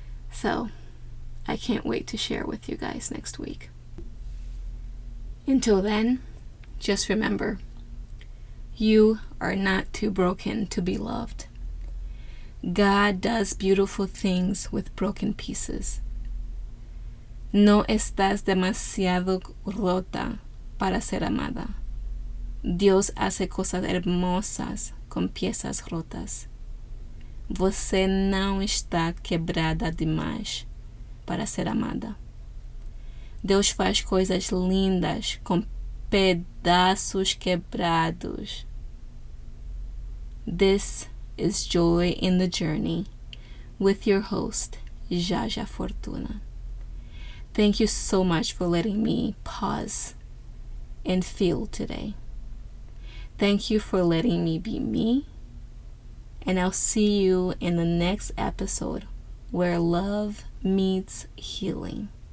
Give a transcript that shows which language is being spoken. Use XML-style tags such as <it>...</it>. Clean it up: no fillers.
<en>So I can't wait to share with you guys next week. Until then, just remember, you are not too broken to be loved. God does beautiful things with broken pieces.</en> <es>No estás demasiado rota para ser amada. Dios hace cosas hermosas com piezas rotas.</es> <pt>Você não está quebrada demais para ser amada. Deus faz coisas lindas com pedaços quebrados.</pt> <en>This is Joy in the Journey with your host, Jaja Fortuna. Thank you so much for letting me pause and feel today. Thank you for letting me be me. And I'll see you in the next episode where love meets healing.</en>